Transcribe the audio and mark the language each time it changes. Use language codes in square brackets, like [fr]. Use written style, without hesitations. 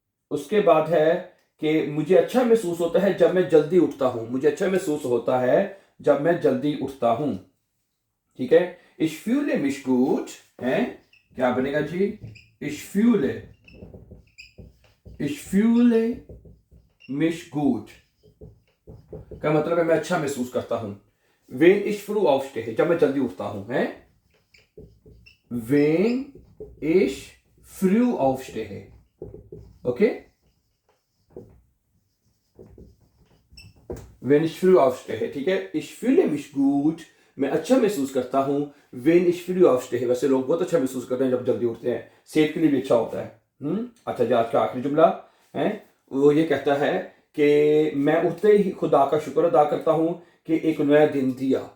[hi] उसके बाद है कि मुझे अच्छा महसूस होता है जब मैं जल्दी उठता हूं, मुझे अच्छा महसूस होता है जब मैं जल्दी उठता हूं, ठीक है। [de] ich fühle mich gut [hi] है, क्या बनेगा जी? [de] ich fühle mich gut [hi] का मतलब है मैं अच्छा महसूस करता हूं। [de] wenn ich früh aufstehe [hi] जब मैं जल्दी उठता हूं है, [de] wenn ich früh aufstehe, [hi] okay, [de] wenn ich früh aufstehe [hi] ठीक है। [de] ich fühle mich gut [hi] मैं अच्छा महसूस करता हूं, [de] wenn ich früh aufstehe [hi] वैसे लोग बहुत अच्छा महसूस करते हैं जब जल्दी उठते हैं, सेहत के लिए भी अच्छा होता है। अच्छा जी, आज का आखिरी जुमला है वो ये कहता है कि मैं उठते ही खुदा का शुक्र अदा करता हूं कि एक नया दिन दिया।